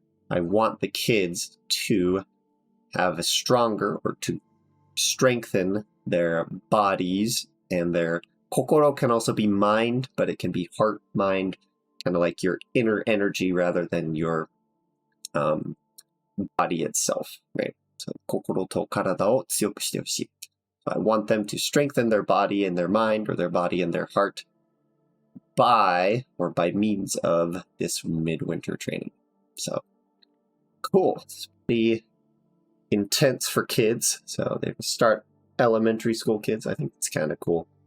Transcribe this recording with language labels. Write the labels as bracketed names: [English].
[English] I want the kids to have a stronger or to strengthen their bodies and their 心 can also be mind, but it can be heart, mind, kind of like your inner energy rather than your body itself, right? [Japanese] So 心と体を強くしてほしい. [English] So I want them to strengthen their body and their mind or their body and their heart by means of this midwinter training. So cool. It's pretty intense for kids. So they start elementary school kids. I think it's kind of cool.